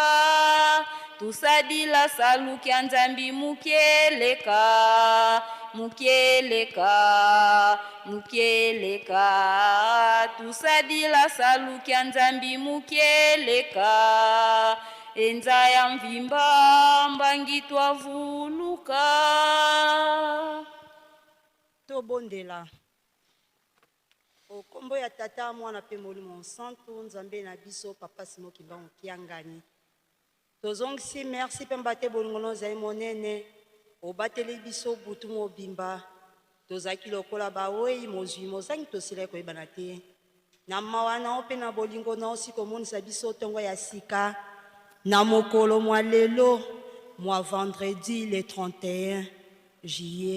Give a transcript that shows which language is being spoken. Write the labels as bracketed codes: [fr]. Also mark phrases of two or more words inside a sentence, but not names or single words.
[kg] Tusadila salu kya nzambi mukieleka tusadila salu kya nzambi mukieleka enza ya mvimba mbangi twavuluka. [ln] Tobondela okombo ya tata mwana pe molimo santo nzambe na biso papa simo kibango kiangani tozongisi merci pe mbate bolingono zai monene obateli biso butu mobimba tozaki lokola bawei mozwi mozangi tosila koyebana te na mawa na ope na bolingo na osi komonisa biso tongo ya sika na mokolo mwa lelo mwa [fr] vendredi le 31 juillet.